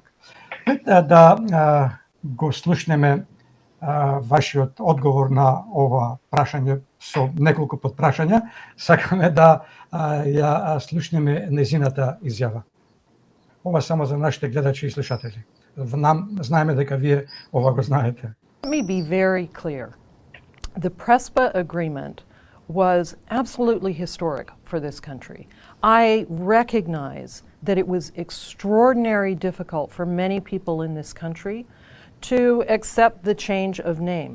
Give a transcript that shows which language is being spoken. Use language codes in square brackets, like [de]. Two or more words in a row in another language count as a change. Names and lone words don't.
[mk] Пред да го слушнеме вашиот одговор на ова прашање со неколку подпрашања, сакаме да ја слушнеме незината изјава. Ова само за нашите гледачи и слушатели. Знаеме дека вие ова го знаете. [en] Let me be very clear. The Prespa agreement was absolutely historic for this country. I recognize that it was extraordinarily difficult for many people in this country to accept the change of name.